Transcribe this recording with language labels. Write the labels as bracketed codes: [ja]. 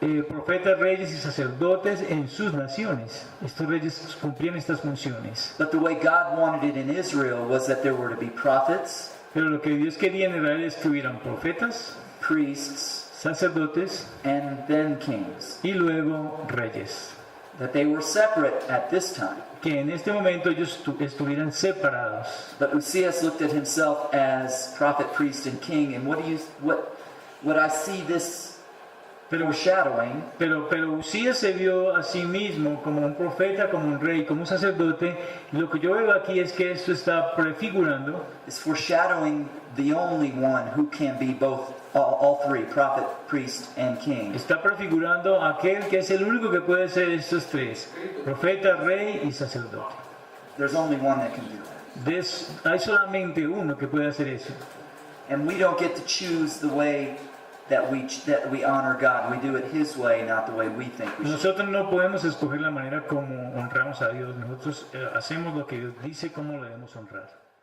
[es] profetas, reyes y sacerdotes en sus naciones. Estos reyes cumplían estas funciones. [en] But the way God wanted it in Israel was that there were to be prophets, [es] Pero lo que Dios quería en Israel es que hubieran profetas, [en] priests, [es] sacerdotes [en] and then kings. [es] y luego reyes. [en] That they were separate at this time. [es] Que en este momento ellos estuvieran separados. [en] But Uzziah looked at himself as prophet, priest, and king. And what I see this foreshadowing. [es] Pero Usías se vio a sí mismo como un profeta, como un rey, como un sacerdote. Lo que yo veo aquí es que esto está prefigurando, [en] Is foreshadowing the only one who can be both, all three, prophet, priest, and king. [es] está prefigurando a aquel que es el único que puede ser estos tres, profeta, rey y sacerdote. [en] There's only one that can do that. [es] Hay solamente uno que puede hacer eso. [en] And we don't get to choose the way that we honor God. We do it His way, not the way we think we should. [es] Nosotros no podemos escoger la manera como honramos a Dios. Nosotros hacemos lo que Dios dice, cómo lo debemos honrar.